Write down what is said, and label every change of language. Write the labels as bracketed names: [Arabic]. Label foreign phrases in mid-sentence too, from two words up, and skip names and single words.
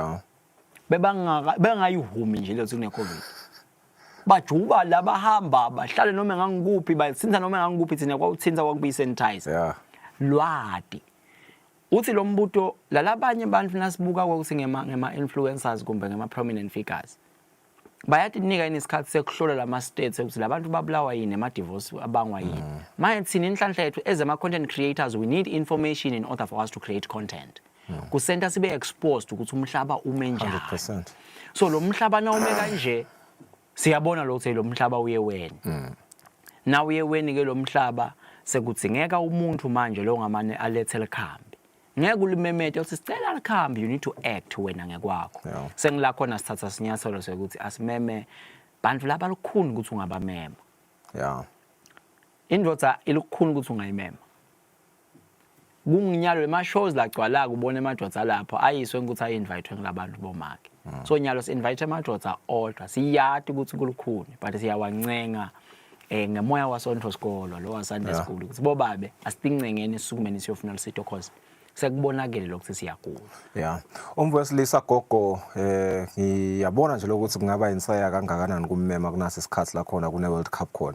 [Swati] bengayihumi nje lethi kune COVID bajuba labahamba bahlale noma ngangikuphi bathinta noma ngangikuphi thina kwawuthinta kwakubi sanitizer lwadi uthi lo mbuto lalabanye abantu nasibuka ukuthi ngema influencers kumbe ngema [English] prominent figures [Swati] bayatinika isikhathi sekuhlola lama states ukuthi labantu babulawa yini ema divorce abangwa yini manje thina inhlanhla yethu as ama [English] content creators we need information in order for us to create content [Swati] kusenta sibe exposed ukuthi umhlaba ume njani 100% so lo mhlaba na ume kanje siyabona lo ukuthi lo mhlaba uye wena na uye wena ke lo mhlaba sekudzingeka umuntu manje lo ngamane alethele khambi ngeke ulimemete uthi sicela likhambi [English] you need to act [Swati] wena ngekwakho sengila khona sithatha sinyathelo sokuthi asimeme bantu laba lukhuni ukuthi ungabamema Indoda ilukhuni ukuthi ungayimema. Kunginyalo ema-shows la gcwala kubona emadoda lapho ayiswe ukuthi ayi-invite ngelabantu bomake. So nyalo si-invite emadoda odwa siyati ukuthi kulukhuni but siyawancenga ngemoya wasonto sikolo lo wasande school ukuthi bobabe asitincengeni isukumeni siyofuna lisito cause sekubonakele lokuthi siyagula. Yeah. Umvesilisa gogo ngiyabona nje lokuthi kungaba insaya kangakanani kummema kunasi isikhathi la khona kune World Cup khona.